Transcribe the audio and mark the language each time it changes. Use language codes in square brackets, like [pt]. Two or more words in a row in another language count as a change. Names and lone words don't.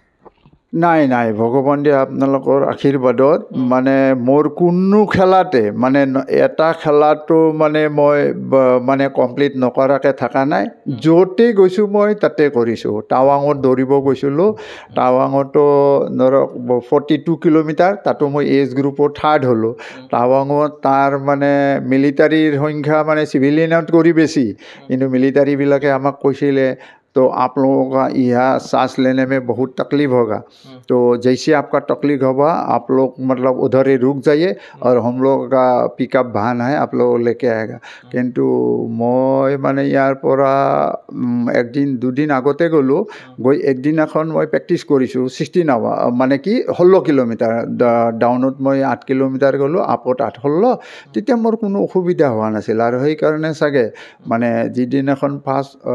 [as] নাই ভগৱান দিয়া আপোনালোকৰ আশীৰ্বাদত মানে মোৰ কোনো খেলাতে মানে এটা খেলাটো মানে মই মানে কমপ্লিট নকৰাকৈ থকা নাই য'তেই গৈছোঁ মই তাতে কৰিছোঁ টাৱাঙত দৌৰিব গৈছিলোঁ টাৱাঙতো ধৰক 42 কিলোমিটাৰ তাতো মই [en] age group [as] 3rd হ'লোঁ টাৱাঙত তাৰ মানে মিলিটাৰীৰ সংখ্যা মানে চিভিলিয়ানত কৰি বেছি কিন্তু মিলিটাৰীবিলাকে আমাক কৈছিলে [hi] तो आप लोगों का यह सांस लेने में बहुत तकलीफ होगा तो जैसे आपका तकलीफ होगा आप लोग मतलब उधर ही रुक जाइए और हम लोग का पिकअप वाहन है आप लोग लेके आएगा किंतु मैं माने यार [as] পৰা একদিন দুদিন আগতে গ'লোঁ গৈ একদিনাখন মই প্ৰেক্টিছ কৰিছোঁ 16 আৱাৰ মানে কি 16 কিলোমিটাৰ ডাউনত মই 8 কিলোমিটাৰ গ'লোঁ আপত 8 তেতিয়া মোৰ কোনো অসুবিধা হোৱা নাছিল আৰু সেইকাৰণে চাগে মানে যিদিনাখন ফাৰ্ষ্ট